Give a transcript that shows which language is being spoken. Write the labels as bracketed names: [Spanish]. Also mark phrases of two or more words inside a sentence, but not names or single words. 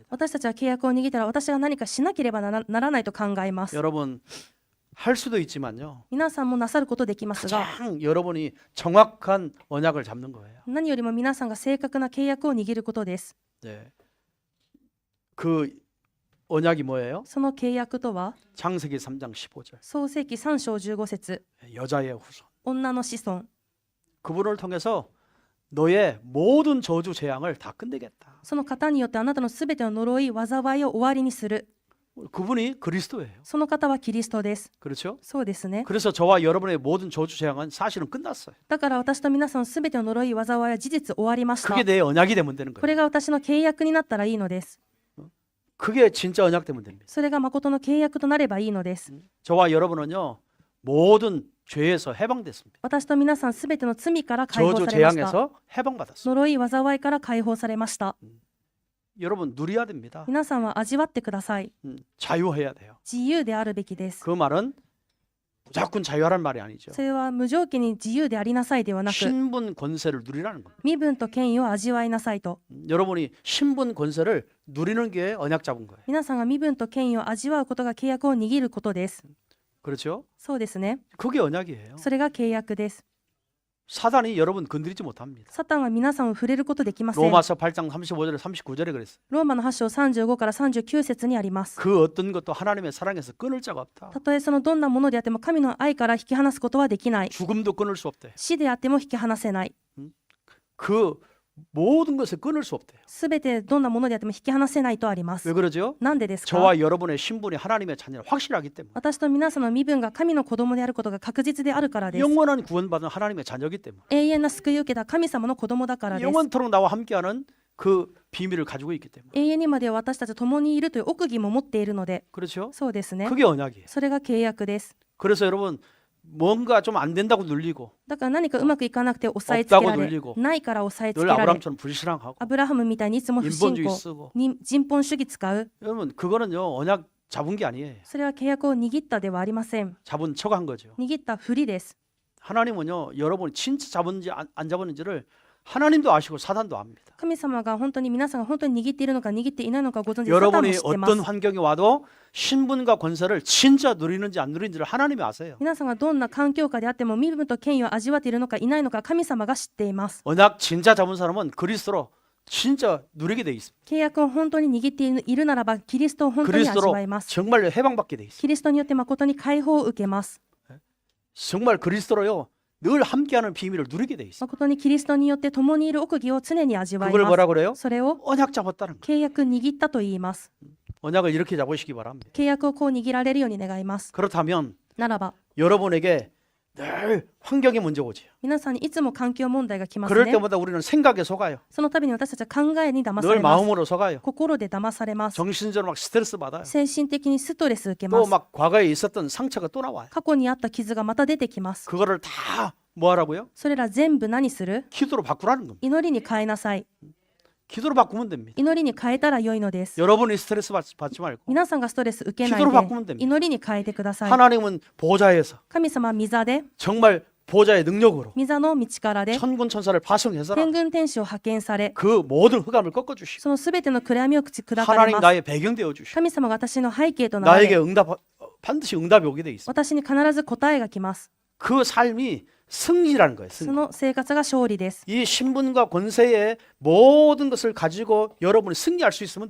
[Japanese] 私たちは契約を握ったら私が何かしなければならないと考えます。 [Korean] 여러분 할 수도 있지만요. [Japanese] 皆さんもなさることできますが、 [Korean] 가장 여러분이 정확한 언약을 잡는 거예요. [Japanese] 何よりも皆さんが正確な契約を握ることです。 [Korean] 네. 그 언약이 뭐예요? [Japanese] その契約とは、 [Korean] 창세기 3장 15절. [Japanese] 創世記3章15節、 [Korean] 여자의 후손. [Japanese] 女の子孫。 [Korean] 그분을 통해서 너의 모든 저주 재앙을 다 끝내겠다. [Japanese] その方によってあなたのすべての呪い、災いを終わりにする。 [Korean] 그분이 그리스도예요. [Japanese] その方はキリストです。 [Korean] 그렇죠? [Japanese] そうですね。 [Korean] 그래서 저와 여러분의 모든 저주 재앙은 사실은 끝났어요. [Japanese] だから私と皆さんのすべての呪い、災いは事実終わりました。 [Korean] 그게 내 언약이 되면 되는 [Japanese] こ [Korean] 거예요. [Japanese] れが私の契約になったらいいのです。 [Korean] 그게 진짜 언약 되면 됩니다. [Japanese] それが誠の契約となればいいのです。 [Korean] 저와 여러분은요 모든 죄에서 해방됐습니다. [Japanese] 私と皆さんすべての罪から解放 [Korean] 저주 [Japanese] されました。 [Korean] 재앙에서 해방받았어요. [Japanese] 呪い、災いから解放されました。 [Korean] 여러분 누려야 됩니다. [Japanese] 皆さんは味わってください。 [Korean] 자유해야 돼요. [Japanese] 自由であるべきです。 [Korean] 그 말은 무조건 자유하란 말이 아니죠. [Japanese] それは無条件に自由でありなさいではなく、 [Korean] 신분 권세를 누리라는 겁니다. [Japanese] 身分と権威を味わいなさいと。 [Korean] 여러분이 신분 권세를 누리는 게 언약 잡은 거예요. [Japanese] 皆さんが身分と権威を味わうことが契約を握ることです。 [Korean] 그렇죠? [Japanese] そうですね。 [Korean] 그게 언약이에요. [Japanese] それが契約です。 [Korean] 사단이 여러분 건드리지 못합니다. [Japanese] サタンは皆さんを触れることできません。 [Korean] 로마서 8장 35절에 39절에 그랬어요. [Japanese] ローマの8章35から39節にあります。 [Korean] 그 어떤 것도 하나님의 사랑에서 끊을 자가 없다. [Japanese] たとえそのどんなものであっても神の愛から引き離すことはできない。 [Korean] 죽음도 끊을 수 없대. [Japanese] 死であっても引き離せない。 [Korean] 그 모든 것을 끊을 수 없대요. [Japanese] すべてどんなものであっても引き離せないとありま [Korean] 왜 [Japanese] す。 [Korean] 그러죠? [Japanese] なんでですか？ [Korean] 저와 여러분의 신분이 하나님의 자녀를 확실하기 때문에. [Japanese] 私と皆さんの身分が神の子供であることが確実であるからです。 [Korean] 영원한 구원받은 하나님의 자녀이기 때문에. [Japanese] 永遠な救いを受けた神様の子供だからです。 [Korean] 영원토록 나와 함께하는 그 비밀을 가지고 있기 때문에. [Japanese] 永遠にまで私たちと共にいるという奥義も持っているので、 [Korean] 그렇죠? [Japanese] そうですね。 [Korean] 그게 언약이에요. [Japanese] それが契約です。 [Korean] 그래서 여러분 뭔가 좀 안 된다고 눌리고 [Japanese] だから何かうまくいかなくて押さえつけら [Korean] 없다고 [Japanese] れ [Korean] 눌리고 [Japanese] ないから押さえつけ [Korean] 늘 [Japanese] られ [Korean] 아브라함처럼 불신앙하고 [Japanese] アブラハムみたいにいつも不信 [Korean] 인본주의 [Japanese] 仰 [Korean] 쓰고 [Japanese] に人本主義使う [Korean] 여러분 그거는요 언약 잡은 게 아니에요. [Japanese] それは契約を握ったではありません [Korean] 잡은 척한 거죠. [Japanese] 握ったふりです [Korean] 하나님은요 여러분이 진짜 잡은지 안 잡았는지를 하나님도 아시고 사단도 압니다. [Japanese] 神様が本当に皆さんが本当に握っているのか握っていないのかご存知でサタンも [Korean] 여러분이 [Japanese] 知ってます [Korean] 어떤 환경이 와도 신분과 권세를 진짜 누리는지 안 누리는지를 하나님이 아세요. [Japanese] 皆さんがどんな環境下であっても身分と権威を味わっているのかいないのか神様が知っています [Korean] 언약 진짜 잡은 사람은 그리스도로 진짜 누리게 돼 있습니다. [Japanese] 契約を本当に握っているならばキリストを本当に味 [Korean] 그리스도로 [Japanese] わいます [Korean] 정말 해방받게 돼 있습니다. [Japanese] キリストによって誠に解放を受けます [Korean] 정말 그리스도로요 늘 함께하는 비밀을 누리게 돼 있습니다. [Japanese] 誠にキリストによって共にいる奥義を常に味わい [Korean] 그걸 [Japanese] ます [Korean] 뭐라 그래요? [Japanese] それを [Korean] 언약 잡았다는 거예요. [Japanese] 契約握ったと言います [Korean] 언약을 이렇게 잡으시기 바랍니다. [Japanese] 契約をこう握られるように願います [Korean] 그렇다면 [Japanese] ならば [Korean] 여러분에게 늘 환경이 먼저 오지요. [Japanese] 皆さんにいつも環境問題が来ます [Korean] 그럴 [Japanese] ね [Korean] 때마다 우리는 생각에 속아요. [Japanese] その度に私たちは考えに騙さ [Korean] 늘 [Japanese] れます [Korean] 마음으로 속아요. [Japanese] 心で騙されます [Korean] 정신적으로 막 스트레스 받아요. [Japanese] 精神的にストレス受けま [Korean] 또 [Japanese] す [Korean] 막 과거에 있었던 상처가 또 나와요. [Japanese] 過去にあった傷がまた出てきます [Korean] 그거를 다 뭐하라고요? [Japanese] それら全部何する [Korean] 기도로 바꾸라는 겁니다. [Japanese] 祈りに変えなさい [Korean] 기도로 바꾸면 됩니다. [Japanese] 祈りに変えたら良いのです [Korean] 여러분이 스트레스 받지 말고 [Japanese] 皆さんがストレス受けない [Korean] 기도로 [Japanese] で [Korean] 바꾸면 됩니다. [Japanese] 祈りに変えてください [Korean] 하나님은 보좌에서 [Japanese] 神様は御座で [Korean] 정말 보좌의 능력으로 [Japanese] 御座の道からで [Korean] 천군 천사를 파송해서 [Japanese] 天軍天使を派遣され [Korean] 그 모든 흑암을 꺾어주시고 [Japanese] そのすべての暗闇を砕かれ [Korean] 하나님 [Japanese] ます [Korean] 나의 배경 되어 주시고 [Japanese] 神様が私の背景となら [Korean] 나에게 [Japanese] れ [Korean] 반드시 응답이 오게 돼 있습니다. [Japanese] 私に必ず答えが来ます [Korean] 그 삶이 승리라는 거예요. [Japanese] そ [Korean] 승리. [Japanese] の生活が勝利です [Korean] 이 신분과 권세의 모든 것을 가지고 여러분이 승리할 수 있으면